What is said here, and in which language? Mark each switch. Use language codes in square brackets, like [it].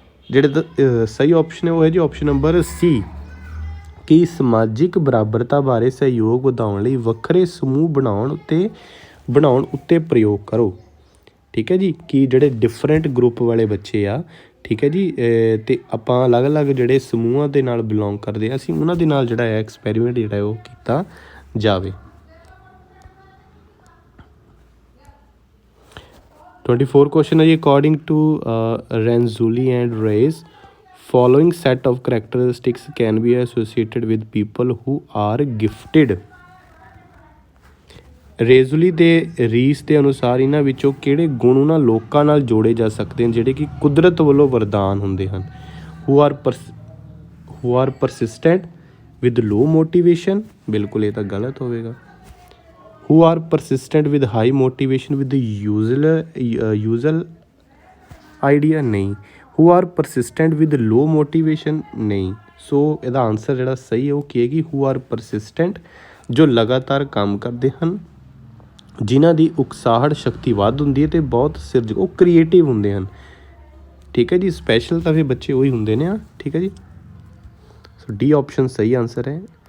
[pa] ਜਿਹੜੇ ਸਹੀ ਆਪਸ਼ਨ ਹੈ ਉਹ ਹੈ ਜੀ ਆਪਸ਼ਨ ਨੰਬਰ ਸੀ, ਕਿ ਸਮਾਜਿਕ ਬਰਾਬਰਤਾ ਬਾਰੇ ਸਹਿਯੋਗ ਵਧਾਉਣ ਲਈ ਵੱਖਰੇ ਸਮੂਹ ਬਣਾਉਣ ਉੱਤੇ ਪ੍ਰਯੋਗ ਕਰੋ, ਠੀਕ ਹੈ ਜੀ। ਕਿ ਜਿਹੜੇ ਡਿਫਰੈਂਟ ਗਰੁੱਪ ਵਾਲੇ ਬੱਚੇ ਆ, ਠੀਕ ਹੈ ਜੀ, ਅਤੇ ਆਪਾਂ ਅਲੱਗ-ਅਲੱਗ ਜਿਹੜੇ ਸਮੂਹਾਂ ਦੇ ਨਾਲ ਬਿਲੋਂਗ ਕਰਦੇ ਆ, ਅਸੀਂ ਉਹਨਾਂ ਦੇ ਨਾਲ ਜਿਹੜਾ ਹੈ ਐਕਸਪੈਰੀਮੈਂਟ ਜਿਹੜਾ ਉਹ ਕੀਤਾ ਜਾਵੇ। 24 ਕੁਐਸਚਨ ਹੈ ਜੀ, [en] According to Renzulli and Reis following set of characteristics can be associated with people who are gifted। [pa] ਰੇਜ਼ੂਲੀ ਦੇ ਰੀਸ ਦੇ ਅਨੁਸਾਰ ਇਹਨਾਂ ਵਿੱਚੋਂ ਕਿਹੜੇ ਗੁਣ ਉਹਨਾਂ ਲੋਕਾਂ ਨਾਲ ਜੋੜੇ ਜਾ ਸਕਦੇ ਹਨ ਜਿਹੜੇ ਕਿ ਕੁਦਰਤ ਵੱਲੋਂ ਵਰਦਾਨ ਹੁੰਦੇ ਹਨ। [en] who are persistent with low motivation, [pa] ਬਿਲਕੁਲ ਇਹ ਤਾਂ ਗਲਤ ਹੋਵੇਗਾ। [en] who are persistent with high motivation with the usual idea, [pa] ਨਹੀਂ। [en] who are persistent with low motivation, [pa] ਨਹੀਂ। ਸੋ ਇਹਦਾ ਆਨਸਰ ਜਿਹੜਾ ਸਹੀ ਹੈ ਉਹ ਕੀ ਹੈ ਕਿ [en] who are persistent, [pa] ਜੋ ਲਗਾਤਾਰ ਕੰਮ ਕਰਦੇ ਹਨ, ਜਿਨ੍ਹਾਂ ਦੀ ਉਕਸਾਹਟ ਸ਼ਕਤੀ ਵੱਧ ਹੁੰਦੀ ਹੈ ਅਤੇ ਬਹੁਤ ਸਿਰਜਕ, ਉਹ ਕ੍ਰੀਏਟਿਵ ਹੁੰਦੇ ਹਨ, ਠੀਕ ਹੈ ਜੀ। ਸਪੈਸ਼ਲ ਤਾਂ ਫਿਰ ਬੱਚੇ ਉਹੀ ਹੁੰਦੇ ਨੇ, ਠੀਕ ਹੈ ਜੀ। ਸੋ ਡੀ ਆਪਸ਼ਨ ਸਹੀ ਆਨਸਰ ਹੈ।